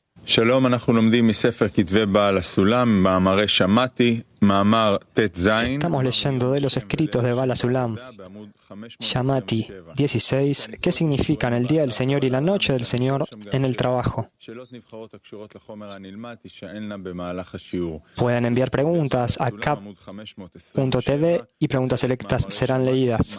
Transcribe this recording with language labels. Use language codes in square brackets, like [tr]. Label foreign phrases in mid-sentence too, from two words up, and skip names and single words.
[he] שלום, אנחנו לומדים מספר כתבי בעל הסולם, מאמרי שמעתי, מאמר ט"ז. [es] Estamos leyendo de los escritos de Baal HaSulam, Shamati 16, ¿qué significan el día del Señor y la noche del Señor en el trabajo? Pueden enviar preguntas a cap.tv y preguntas selectas serán leídas.